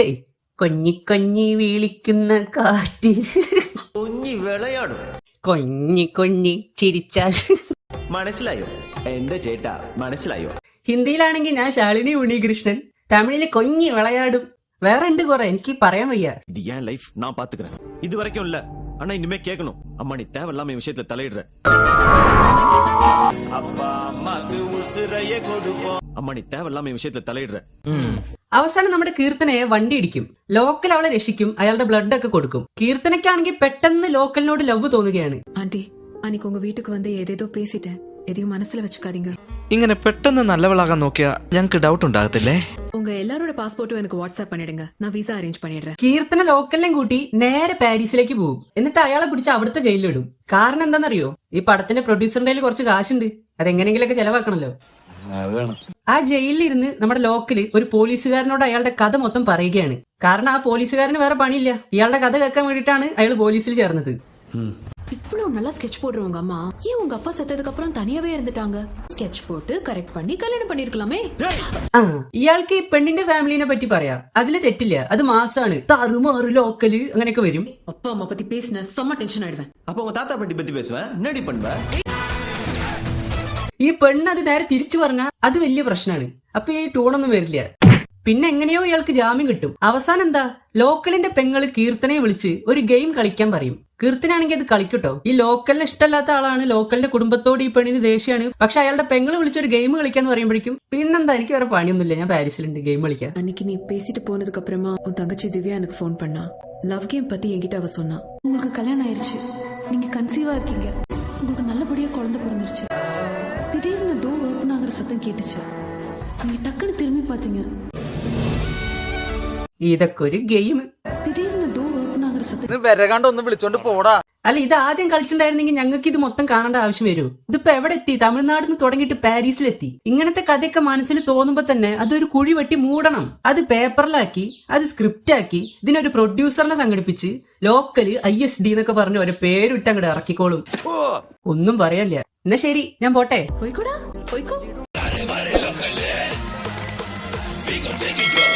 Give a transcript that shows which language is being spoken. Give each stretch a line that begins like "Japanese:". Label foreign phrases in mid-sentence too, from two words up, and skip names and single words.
Malayalam: കൊഞ്ഞി കൊഞ്ഞി വിളിക്കുന്ന കാറ്റ്. കൊഞ്ഞി വിളയാടും. കൊഞ്ഞി കൊഞ്ഞി ചിരിച്ചാൽ. മനസ്സിലായോ എന്റെ ചേട്ടാ, മനസ്സിലായോ? ഹിന്ദിയിലാണെങ്കിൽ ഞാൻ ശാലിനി ഉണ്ണികൃഷ്ണൻ, തമിഴില് കൊഞ്ഞി വിളയാടും. വേറെ ഉണ്ട് കുറെ, എനിക്ക് പറയാൻ വയ്യ.
Tamil: இது என் லைஃப், நான் பாத்துக்கிறேன். இது வரைக்கும் இல்ல, ஆனா இனிமே கேட்கணும். அம்மா நீ தேவையில்லாம என் விஷயத்துல தலையிடுற. அப்பா அம்மாக்கு உசுரையே கொடுப்போம். அம்மா நீ தேவையில்லாம என் விஷயத்துல தலையிடுற.
Malayalam: അവസാനം നമ്മുടെ കീർത്തനയെ വണ്ടി ഇടിക്കും. ലോക്കൽ അവളെ രക്ഷിക്കും, അയാളുടെ ബ്ലഡ് ഒക്കെ കൊടുക്കും. കീർത്തനയ്ക്കാണെങ്കിൽ പെട്ടെന്ന് ലോക്കലിനോട് ലവ് തോന്നുകയാണ്.
Tamil: ஆண்டி, அன்னைக்கு உங்க வீட்டுக்கு வந்து ஏதேதோ பேசிட்டேன். எதையும் மனசுல வச்சுக்காதீங்க.
Malayalam: ഇങ്ങനെ പെട്ടെന്ന് നല്ലവളാകാൻ നോക്കിയാ ഞങ്ങക്ക് ഡൗട്ട് ഉണ്ടാകത്തില്ലേ?
Tamil: உங்க எல்லாரோட பாஸ்போர்ட்டும் எனக்கு வாட்ஸ்அப் பண்ணிடுங்க. நான் விசா அரேஞ்ச் பண்ணிடுறேன்.
Malayalam: കീർത്തന ലോക്കലിനെയും കൂട്ടി നേരെ പാരീസിലേക്ക് പോകും. എന്നിട്ട് അയാളെ പിടിച്ച് അവിടുത്തെ ജയിലിലിടും. കാരണം എന്താണെന്നറിയോ? ഈ പടത്തിന്റെ പ്രൊഡ്യൂസറിന്റെ കയ്യിൽ കുറച്ച് കാശുണ്ട്, അതെങ്ങനെയെങ്കിലൊക്കെ ചെലവാക്കണല്ലോ. ആ ജയിലിലിരുന്ന് നമ്മുടെ ലോക്കല് ഒരു പോലീസുകാരനോട് അയാളുടെ കഥ മൊത്തം പറയുകയാണ്. കാരണം ആ പോലീസുകാരന് വേറെ പണിയില്ല, ഇയാളുടെ കഥ കേൾക്കാൻ വേണ്ടിയിട്ടാണ് അയാൾ പോലീസിൽ ചേർന്നത്.
Tamil: இவ்வளவு நல்லா ஸ்கெட்ச் போடுறவங்க அம்மா ஏன் உங்க அப்பா செத்ததுக்கு அப்புறம் தனியாவே இருந்துட்டாங்க? ஸ்கெட்ச் போட்டு கரெக்ட் பண்ணி கல்யாணம் பண்ணிருக்கலாமே.
Malayalam: ഇയാൾക്ക് ഈ പെണ്ണിന്റെ ഫാമിലിനെ പറ്റി പറയാം, അതില് തെറ്റില്ല. അത് മാസാണ്, താറുമാറു ലോക്കല് അങ്ങനെയൊക്കെ വരും.
Tamil: அப்பா அம்மா பத்தி பேசின செம்ம டென்ஷன் ஆயிடுவேன். அப்ப உங்க தாத்தா பாட்டி பத்தி பேசுவேன், என்னடி பண்ணுவ?
Malayalam: ഈ പെണ്ണ് അത് നേരെ തിരിച്ചു പറഞ്ഞാൽ അത് വലിയ പ്രശ്നമാണ്. അപ്പൊ ഈ ടൂണൊന്നും വരില്ല. പിന്നെ എങ്ങനെയോ ഇയാൾക്ക് ജാമ്യം കിട്ടും. അവസാനം എന്താ, ലോക്കലിന്റെ പെങ്ങള് കീർത്തനയെ വിളിച്ച് ഒരു ഗെയിം കളിക്കാൻ പറയും. കീർത്തനാണെങ്കിൽ അത് കളിക്കട്ടോ. ഈ ലോക്കലിന് ഇഷ്ടമല്ലാത്ത ആളാണ്, ലോക്കലിന്റെ കുടുംബത്തോട് ഈ പെണ്ണിന് ദേഷ്യമാണ്. പക്ഷെ അയാളുടെ പെങ്ങള് വിളിച്ചൊരു ഗെയിം കളിക്കാന്ന് പറയുമ്പോഴേക്കും പിന്നെന്താ, എനിക്ക് വേറെ പണിയൊന്നുമില്ല, ഞാൻ പാരീസിലുണ്ട്, ഗെയിം കളിക്കാം.
Tamil: அன்னைக்கு நீ பேசிட்டு போனதுக்கு அப்புறமா உன் தங்கச்சி திவ்யா எனக்கு ஃபோன் பண்ணா. லவ் கேம் பத்தி என்கிட்ட அவ சொன்னா. உங்களுக்கு கல்யாணம் ஆயிருச்சு, நீங்க கன்சீவா இருக்கீங்க, உங்களுக்கு நல்லபடியா குழந்தை பிறந்துருச்சு. திடீர்னு டோர் ஓபன் ஆகுற சத்தம் கேட்டுச்சு. நீங்க டக்குன்னு திரும்பி பாத்தீங்க.
Malayalam: ഇതൊക്കെ ഒരു ഗെയിം.
Tamil: திடீர்னு டோர் ஓபன் ஆகுற சத்தம்
Malayalam: വരകാണ്ടൊന്നും വിളിച്ചോണ്ട് പോടാ. അല്ല, ഇത് ആദ്യം കളിച്ചിട്ടുണ്ടായിരുന്നെങ്കിൽ ഞങ്ങൾക്ക് ഇത് മൊത്തം കാണേണ്ട ആവശ്യം വരുമോ? ഇതിപ്പോ എവിടെ എത്തി? തമിഴ്നാട് നിന്ന് തുടങ്ങിയിട്ട് പാരീസിലെത്തി. ഇങ്ങനത്തെ കഥയൊക്കെ മനസ്സിൽ തോന്നുമ്പോ തന്നെ അതൊരു കുഴി വെട്ടി മൂടണം. അത് പേപ്പറിലാക്കി, അത് സ്ക്രിപ്റ്റ് ആക്കി, ഇതിനൊരു പ്രൊഡ്യൂസറിനെ സംഘടിപ്പിച്ച് ലോക്കല് ISD എന്നൊക്കെ പറഞ്ഞ് ഒരു പേരിട്ട് അങ്ങോട്ട് ഇറക്കിക്കോളും. ഒന്നും പറയല്ല. എന്നാ ശരി, ഞാൻ പോട്ടെ.
Tamil: போய்க்கூடா போய்க்கோ.